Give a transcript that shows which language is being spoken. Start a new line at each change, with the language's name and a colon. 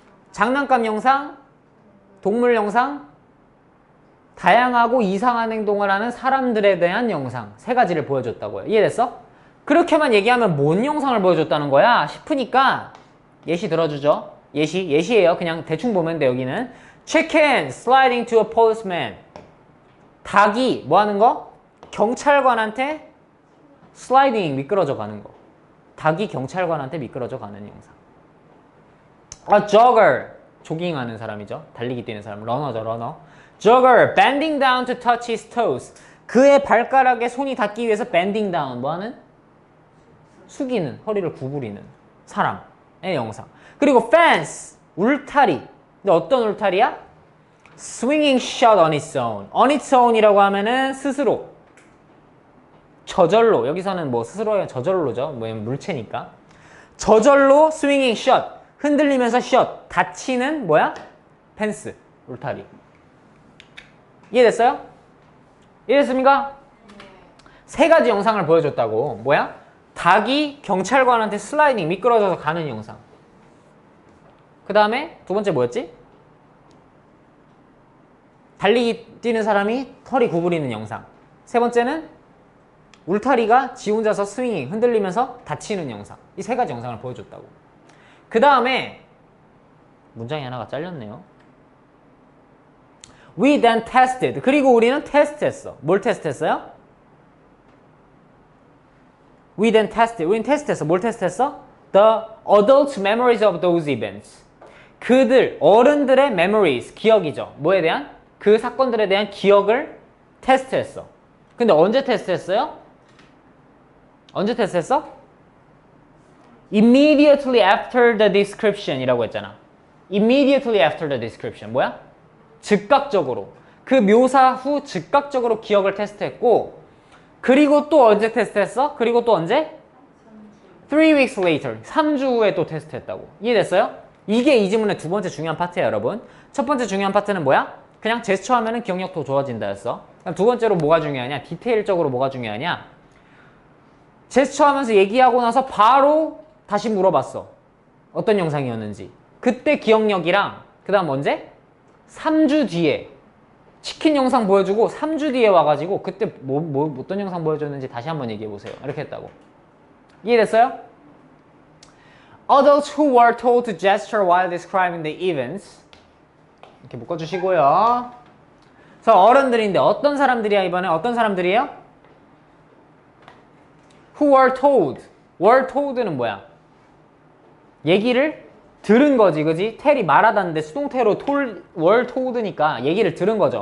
Korean: 장난감 영상, 동물 영상, 다양하고 이상한 행동을 하는 사람들에 대한 영상. 세 가지를 보여줬다고요. 이해됐어? 그렇게만 얘기하면 뭔 영상을 보여줬다는 거야? 싶으니까 예시 들어주죠. 예시예요. 그냥 대충 보면 돼.
English: 여기는 Chicken sliding to a policeman.
Korean: 닭이 뭐 하는 거? 경찰관한테 슬라이딩, 미끄러져 가는 거. 닭이 경찰관한테 미끄러져 가는 영상.
English: A jogger,
Korean: 조깅하는 사람이죠. 달리기 뛰는 사람. 러너죠, 러너.
English: Jogger bending down to touch his toes.
Korean: 그의 발가락에 손이 닿기 위해서
English: bending down,
Korean: 뭐 하는? 숙이는, 허리를 구부리는 사람의 영상. 그리고 fence, 울타리. 근데 어떤 울타리야?
English: Swinging shut on its own.
Korean: On its own이라고 하면은 스스로. 저절로. 여기서는 뭐 스스로의 저절로죠. 뭐 물체니까. 저절로
English: swinging shut.
Korean: 흔들리면서 shut. 닫히는 뭐야? 펜스. 울타리. 이해됐어요? 이해됐습니까? 세 가지 영상을 보여줬다고. 뭐야? 닭이 경찰관한테 슬라이딩 미끄러져서 가는 영상. 그 다음에 두 번째 뭐였지? 달리기 뛰는 사람이 털이 구부리는 영상. 세 번째는 울타리가 지 혼자서 스윙 흔들리면서 다치는 영상. 이 세 가지 영상을 보여줬다고. 그 다음에 문장이 하나가 잘렸네요.
English: We then tested.
Korean: 그리고 우리는 테스트했어. 뭘 테스트했어요?
English: We then tested.
Korean: 우리는 테스트했어. 뭘 테스트했어?
English: The adult memories of those events.
Korean: 그들, 어른들의 memories, 기억이죠. 뭐에 대한? 그 사건들에 대한 기억을 테스트했어. 근데 언제 테스트했어요? 언제 테스트했어?
English: Immediately after the description
Korean: 이라고 했잖아.
English: Immediately after the description.
Korean: 뭐야? 즉각적으로. 그 묘사 후 즉각적으로 기억을 테스트했고, 그리고 또 언제 테스트했어? 그리고 또 언제?
English: 3 weeks later.
Korean: 3주 후에 또 테스트했다고. 이해됐어요? 이게 이 지문의 두 번째 중요한 파트야, 여러분. 첫 번째 중요한 파트는 뭐야? 그냥 제스처 하면은 기억력도 좋아진다 였어. 두 번째로 뭐가 중요하냐? 디테일적으로 뭐가 중요하냐? 제스처 하면서 얘기하고 나서 바로 다시 물어봤어. 어떤 영상이었는지. 그때 기억력이랑 그 다음 언제? 3주 뒤에 치킨 영상 보여주고 3주 뒤에 와가지고 그때 어떤 영상 보여줬는지 다시 한번 얘기해보세요. 이렇게 했다고. 이해됐어요?
English: Adults who were told to gesture while describing the events.
Korean: 이렇게 묶어주시고요. 그래서 어른들인데 어떤 사람들이야 이번에? 어떤 사람들이에요? Who were told. were told는 뭐야? 얘기를 들은 거지, 그지? 텔이 말하다는데 수동태로 were told니까 얘기를 들은 거죠.